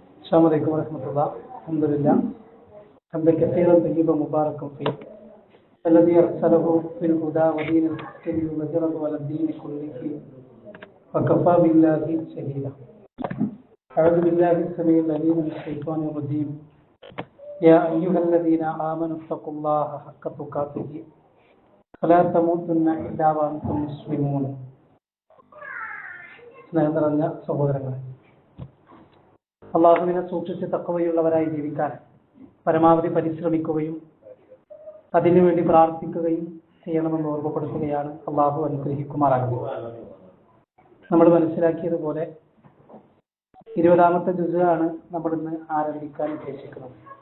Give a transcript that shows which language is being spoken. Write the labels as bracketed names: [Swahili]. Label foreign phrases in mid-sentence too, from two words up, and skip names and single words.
[Arabic] السلام عليكم ورحمة الله. الحمد لله حمدا كثيرا طيبا مباركا فيه الذي أرسله في الهدى ودين الحق ليظهره على الدين كله وكفى بالله شهيدا. أعوذ بالله السميع العليم من الشيطان الرجيم. يا أيها الذين آمنوا اتقوا الله حق تقاته ولا تموتن إلا وأنتم مسلمون. [Malayalam] സ്നേഹം നിറഞ്ഞ സഹോദരങ്ങളെ, അള്ളാഹുവിനെ സൂക്ഷിച്ച് തഖ്വയുള്ളവരായി ജീവിക്കാൻ പരമാവധി പരിശ്രമിക്കുകയും അതിനുവേണ്ടി പ്രാർത്ഥിക്കുകയും ചെയ്യണമെന്ന് ഓർമ്മപ്പെടുത്തുകയാണ്. അള്ളാഹു അനുഗ്രഹിക്കുമാറാകുക. നമ്മൾ മനസ്സിലാക്കിയതുപോലെ 20-ാമത്തെ ജുസ് ആണ് നമ്മൾ ഇന്ന് ആരംഭിക്കാൻ ഉദ്ദേശിക്കുന്നത്.